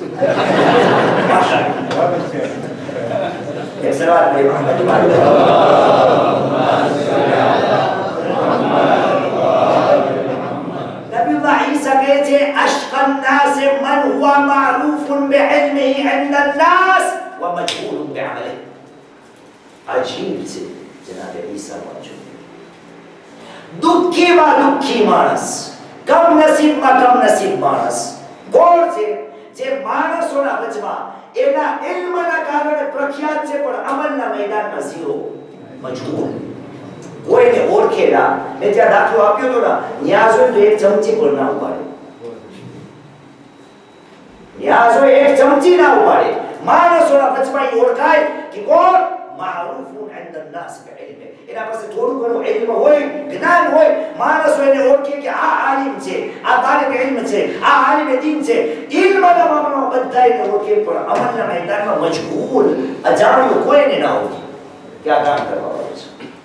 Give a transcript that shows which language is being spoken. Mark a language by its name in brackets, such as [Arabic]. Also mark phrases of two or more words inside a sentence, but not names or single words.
[Gujarati] જાય સલાત ભાઈ મુહમ્મદ નબીયુલ્લાહ ઈસા કહે છે [Arabic] أشقى الناس من هو معروف بعلمه عند الناس ومجهول بعمله [Gujarati] અજીબ છે જનાબ ઈસા વાંચો દુઃખીમાં દુઃખી માણસ કમનસીબમાં કમનસીબ માણસ કોણ છે જે માણસોના વચમાં એના ઇલ્મના કારણે પ્રખ્યાત છે પણ અમલના મેદાનમાં ઝીરો મજબૂર કોઈને ઓળખે ના મેં ત્યાં દાખલો આપ્યો તો ના ન્યાઝ હોય તો એક ચમચી પણ ના ઉપાડે ન્યાઝ હોય એક ચમચી ના ઉપાડે માણસોના વચમાં ઓળખાય કે કોણ [Arabic] معروف عند الناس بعلمه [Gujarati] એના પાસે થોડું ઘણું ઇલ્મ હોય જ્ઞાન હોય માણસો એને ઓળખે કે આ આલિમ છે આ તાલિબ ઇલ્મ છે આ આલિમ દીન છે ઇલ્મના મામલામાં બધા એને ઓળખે પણ અમલના મેદાનમાં મજબૂર અજાણ્યો કોઈને ના ઓળખે કે આ કામ કરવા વાળો છે